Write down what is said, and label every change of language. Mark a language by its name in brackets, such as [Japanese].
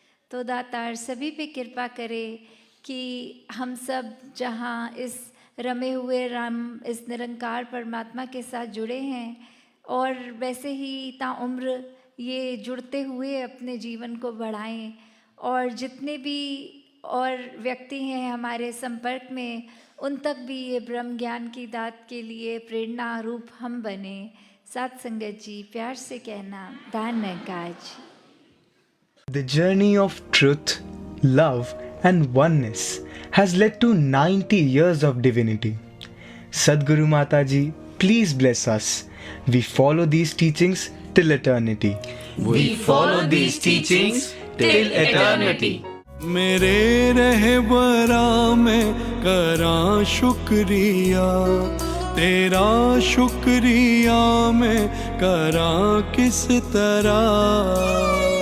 [Hindi] तो दातार सभी पे कृपा करे कि हम सब जहाँ इस रमे हुए राम, इस निरंकार परमात्मा के साथ जुड़े हैं और वैसे ही ताउम्र ये जुड़ते हुए अपने जीवन को बढ़ाएं, और जितने भी और व्यक्ति हैं हमारे संपर्क में उन तक भी ये ब्रह्म ज्ञान की दात के लिए प्रेरणा रूप हम बने। साथ संगत जी प्यार से कहना धन्यवाद जी। [English] The journey of truth, love and oneness has led to 90 years of divinity. Sadguru Mataji, please bless us. We follow these teachings till eternity. We follow these teachings till eternity. [Hindi] मेरे रहबरा में करा शुक्रिया, तेरा शुक्रिया मैं करा किस तरह।